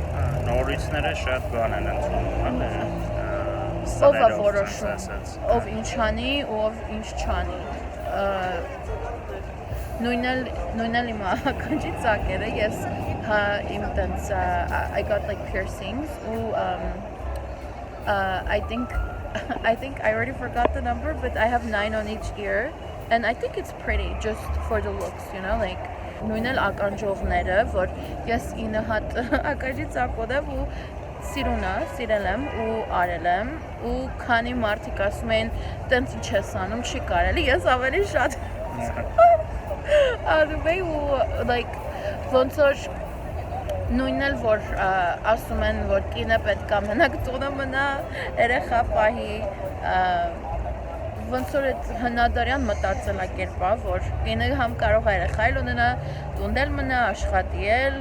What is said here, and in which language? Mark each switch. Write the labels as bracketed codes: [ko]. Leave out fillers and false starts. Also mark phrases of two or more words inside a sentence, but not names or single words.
[hy] նորույթները շատ բան են ընդունում, ով է որոշում, ով ինչ անի ու ով ինչ չանի նույն էլ իմ ականջի ծակերը ես իմ տենց [en] I got like piercings [hy] ու [en] I think I already forgot the number but I have 9 on each ear and I think it's pretty just for the looks you know like [hy] նույն էլ ականջովները որ ես 9 հատ ականջի ծակով ու սիրել եմ ու արել եմ ու քանի մարդիկ ասում են տենց ինչ ես անում չի կարելի ես ավելի շատ անում էի ու like ոնց որ նույնն էլ որ ասում են որ կինը պետք է մենակ տունը մնա երեխա պահի ոնց որ այդ հնադարյան մտածելակերպ է որ կինը համ կարող է երեխա ունենա տուն էլ մնա աշխատի էլ